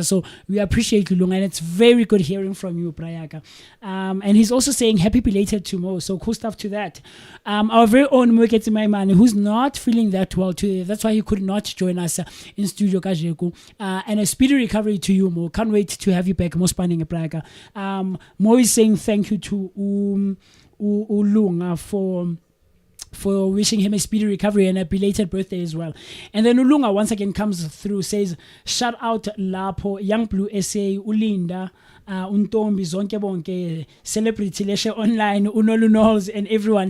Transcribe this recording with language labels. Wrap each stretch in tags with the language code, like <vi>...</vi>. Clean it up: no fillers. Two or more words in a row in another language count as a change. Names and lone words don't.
<en>So we appreciate you, Lunga, and it's very good hearing from you, Prayaka. And he's also saying happy belated to Mo. So cool stuff to that. Our very own Mweketi Maimane, who's not feeling that well today. That's why he could not join us in studio. And a speedy recovery to you, Mo. Can't wait to have you back. Mo spanning a Praga. Mo is saying thank you to Ulunga for wishing him a speedy recovery and a belated birthday as well. And then Ulunga once again comes through, says, shout out Lapo, Young Blue SA, Ulinda, Untombi, Zonke Bonke, Celebrity Leshe Online, Unolunols, and everyone.</en>